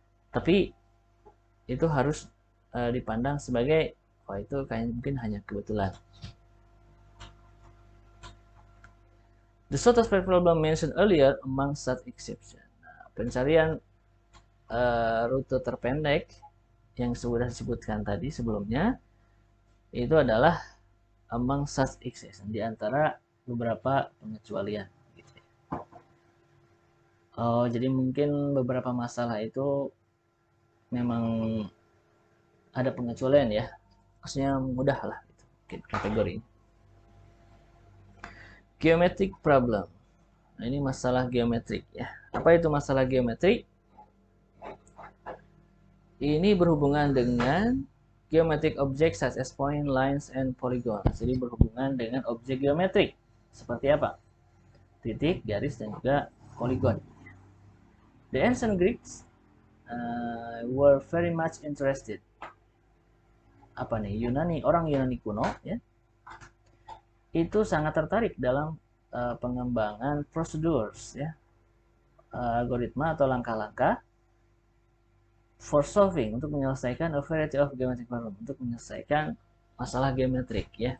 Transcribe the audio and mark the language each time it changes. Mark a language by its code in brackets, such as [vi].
[id] Tapi itu harus dipandang sebagai, itu mungkin hanya kebetulan. [en] The shortest problem mentioned earlier among such exception. [id] Nah, pencarian rute terpendek yang sudah disebutkan tadi sebelumnya itu adalah [en] among such exception, [id] di antara beberapa pengecualian. Gitu. Jadi mungkin beberapa masalah itu memang ada pengecualian ya, maksudnya mudah lah gitu, mungkin kategori ini. [en] Geometric problem. [id] Nah, ini masalah geometrik ya. Apa itu masalah geometrik? Ini berhubungan dengan [en] geometric objects such as point, lines, and polygons. [id] Jadi berhubungan dengan objek geometrik. Seperti apa? Titik, garis, dan juga poligon. [en] The ancient Greeks were very much interested. [id] Apa nih? Orang Yunani kuno ya. Itu sangat tertarik dalam pengembangan procedures ya. Algoritma atau langkah-langkah [en] for solving, [id] untuk menyelesaikan [en] a variety of geometric problem, [id] untuk menyelesaikan masalah geometrik ya.